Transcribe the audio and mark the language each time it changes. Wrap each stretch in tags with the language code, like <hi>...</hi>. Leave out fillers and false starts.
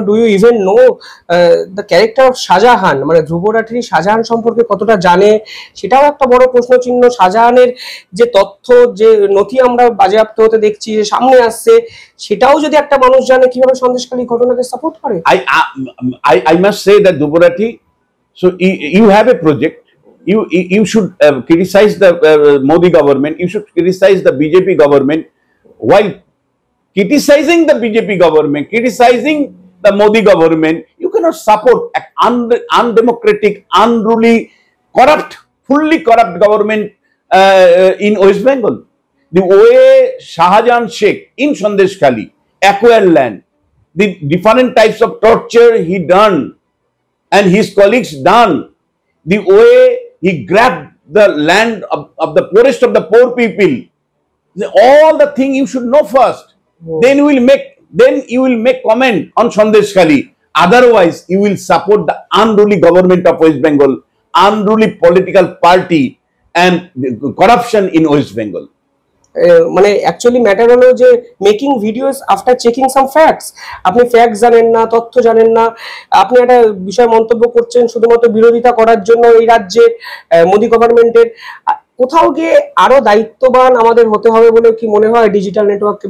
<en>Do you even know the character of Shahjahan?</en> <bn>মানে ধ্রুবরাটি শাহজাহান সম্পর্কে কতটা জানে, সেটাও একটা বড় প্রশ্ন চিহ্ন। শাহজাহানের যে তথ্য, যে নথি আমরা বাজেয়াপ্ত হতে দেখছি, যে সামনে আসছে, সেটাও যদি একটা মানুষ জানে, কিভাবে সন্দেশখালী ঘটনাকে সাপোর্ট করে?</bn> <en>I must say that Dhubarati, so you have a project. You should criticize the Modi government. You should criticize the BJP government. While criticizing the BJP government, criticizing the Modi government, you cannot support an undemocratic, unruly, corrupt, fully corrupt government in West Bengal. The way Shahjahan Sheikh in Sandeshkhali acquired land, the different types of torture he done and his colleagues done, the way he grabbed the land of the poorest of the poor people, all the thing you should know first. Then you will make comment on Sandeshkhali. Otherwise, you will support the unruly government of West Bengal, unruly political party, and corruption in West Bengal.</en> <bn>মানে</bn> <en>Actually matter হলো যে making videos after checking some facts.</en> <bn>আপনি fact জানেন না, তথ্য জানেন না, আপনি একটা বিষয় মন্তব্য করছেন শুধুমাত্র বিরোধিতা করার জন্য এই রাজ্যে মোদি গভর্নমেন্টের। কোথাও গিয়ে আরো দায়িত্ববান আমাদের হতে হবে বলে কি মনে হয় ডিজিটাল নেটওয়ার্ককে?</bn>